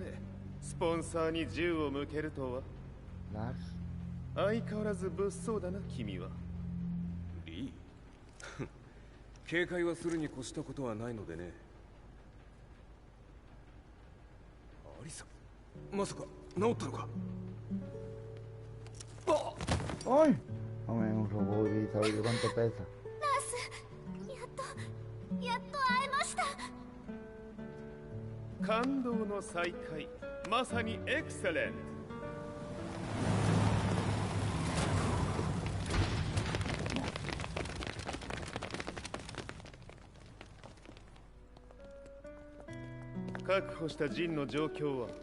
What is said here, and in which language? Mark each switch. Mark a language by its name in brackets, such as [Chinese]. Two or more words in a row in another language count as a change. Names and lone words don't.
[Japanese] スポンサーに銃を向けるとは。相変わらず物騒だな君は。リー警戒はするに越したことはないのでね。アリサ、まさか治ったのか。あっ、 [Spanish] ¡Ay! Hombre, un robot y ¿sabes cuánto pesa? [Japanese] ラース、やっと会えました。感動の再会、まさにエクセレント。確保したジンの状況は？